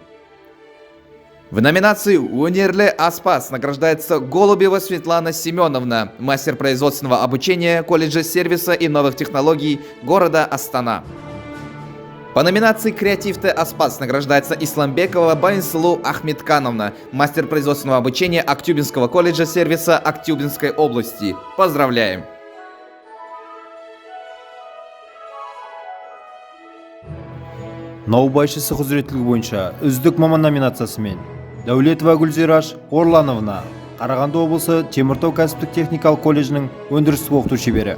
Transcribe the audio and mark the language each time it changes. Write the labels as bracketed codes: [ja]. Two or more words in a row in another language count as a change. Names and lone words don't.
[ru] В номинации «Унерле Аспаз» награждается Голубева Светлана Семеновна, мастер производственного обучения колледжа сервиса и новых технологий города Астана. По номинации «Креатив-те Аспаз» награждается Исламбекова Байнсулу Ахмедкановна, мастер производственного обучения Актюбинского колледжа сервиса Актюбинской области. Поздравляем! [kk] Наубайшысы құзыреттілігі бойынша үздік маман номинациясымен Дәулетова Гүлзираш Орлановна, Қарағанды облысы Теміртау кәсіптік техникалық колледжінің өндірістік оқыту шебері.